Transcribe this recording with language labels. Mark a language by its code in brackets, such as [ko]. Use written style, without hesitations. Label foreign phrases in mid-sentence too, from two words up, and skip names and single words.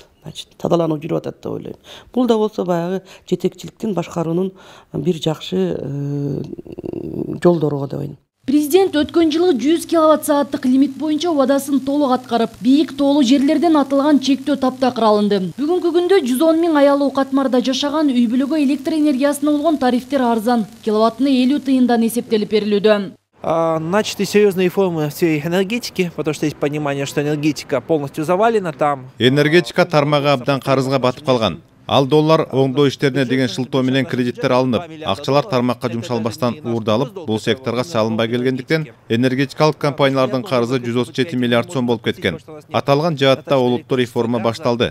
[ky] значит тазалануу жүрүп атат деп ойлойм. Бул да болсо баягы жетекчиликтин, башкаруунун бир жакшы жолдору деп ойлойм. Президент өткөн жылы 100 киловатт-сааттык лимит боюнча убадасын толук аткарып, бийик тоолуу жерлерден атылган чектөө таптакыр алынды. Бүгүнкү күндө 110 000 аялуу Катмарда жашаган үй бүлөгө электр энергиясына болгон тарифтер арзан, киловаттына 50 тыйындан эсептелип берилүүдө. [ru] Начаты серьезные реформы в сфере энергетики, потому что есть понимание, что энергетика полностью завалена там. [ky] Энергетика тармагы абдан карызга батып калган. Ал доллар оңдоо иштерине деген шылтоо менен кредиттер алынып, акчалар тармакка жумшалбастан уурдалып, бул секторго салынбай келгендиктен энергетикалык компаниялардын карызы 137 миллиард сом болуп кеткен. Аталган жаатта олуттуу реформа башталды.